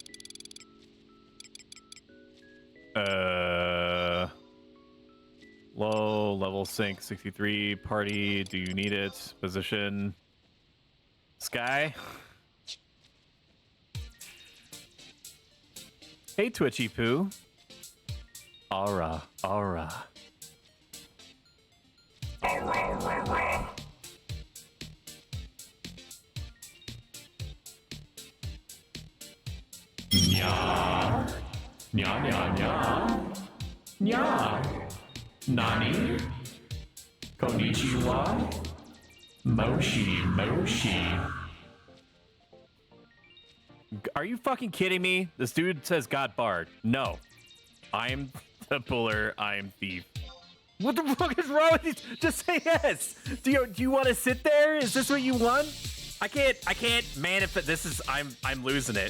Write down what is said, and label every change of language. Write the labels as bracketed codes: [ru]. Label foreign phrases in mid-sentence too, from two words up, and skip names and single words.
[en] Low level sync 63 party. Do you need it? Position Sky. Hey Twitchy Poo. Aura. Nya. Nya. Nya. Nani? [ja] Konnichiwa. Moshi Moshi. [en] Are you fucking kidding me? This dude says got barred. No. I'm the puller. I'm thief. What the fuck is wrong with you? Just say yes. Do you want to sit there? Is this what you want? I can't manifest. This is I'm losing it.